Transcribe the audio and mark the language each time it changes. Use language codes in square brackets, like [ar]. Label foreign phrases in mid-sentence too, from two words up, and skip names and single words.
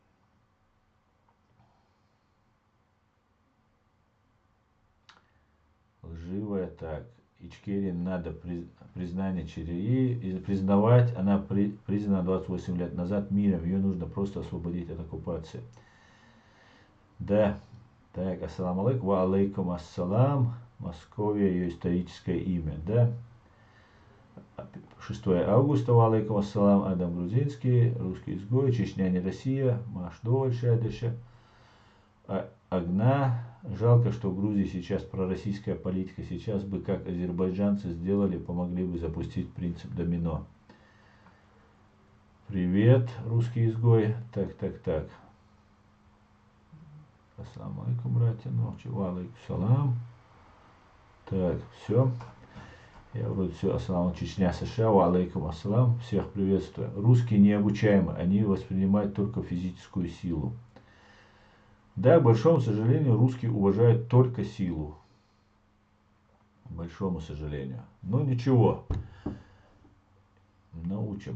[ru] Лживая, так. Ичкерии надо признание Чирии и признавать. Она признана 28 лет назад миром. Ее нужно просто освободить от оккупации. Да. Так, [ar] السلام عليكم. و عليكم السلام. [ru] Московия, ее историческое имя, да. 6 августа, [ar] و عليكم السلام. [ru] Адам Грузинский, русский изгой, Чечня не Россия, Маш Довольше, Адыша. Агна. Жалко, что в Грузии сейчас пророссийская политика. Сейчас бы, как азербайджанцы сделали, помогли бы запустить принцип домино. Привет, русский изгой. Так. [ar] السلام عليكم, братья. و عليكم سلام. [ru] Так, все. Я вроде все. Ассаламу Чечня, США. [ar] و عليكم السلام. [ru] Всех приветствую. Русские необучаемы. Они воспринимают только физическую силу. Да, к большому сожалению, русские уважают только силу. К большому сожалению. Но ничего. Научим.